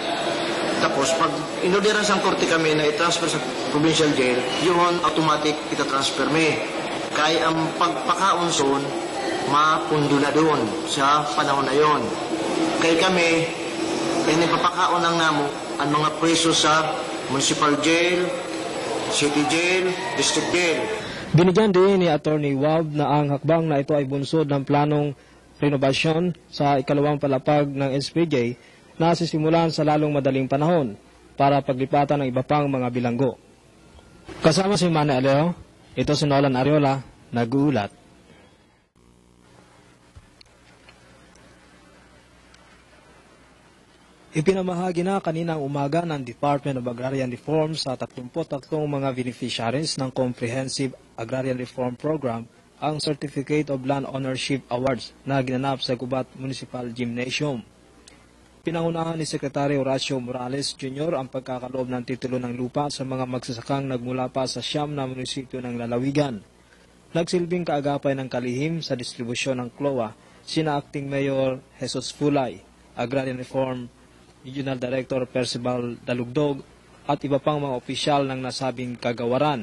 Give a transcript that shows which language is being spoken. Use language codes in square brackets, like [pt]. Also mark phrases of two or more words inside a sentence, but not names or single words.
[tl] Tapos, pag inorderan sa korte kami na i-transfer sa [en] provincial jail, [tl] yun, automatic itatransfer me. [bik] Kaya ang pagpakaon son, mapundo na doon sa panahon na yon. Kaya kami, nagpapakaon ng namo ang mga preso sa [en] municipal jail, city jail, district jail. [tl] Binigyan din ni Attorney Wab na ang hakbang na ito ay bunsod ng planong renovasyon sa ikalawang palapag ng SPJ na sisimulan sa lalong madaling panahon para paglipatan ng iba pang mga bilanggo. Kasama si Manny Aleo, ito si Nolan Ariola, nag-uulat. Ipinamahagi na kaninang umaga ng Department of Agrarian Reform sa 33 mga beneficiaries ng Comprehensive Agrarian Reform Program ang Certificate of Land Ownership Awards na ginanap sa Gubat Municipal Gymnasium. Pinangunahan ni Secretary Horacio Morales Jr. ang pagkakaloob ng titulo ng lupa sa mga magsasakang nagmula pa sa 9 na munisipyo ng lalawigan. Nagsilbing kaagapay ng kalihim sa distribusyon ng CLOA sina Acting Mayor Jesus Fulay, Agrarian Reform Regional Director Percival Dalugdog at iba pang mga opisyal ng nasabing kagawaran.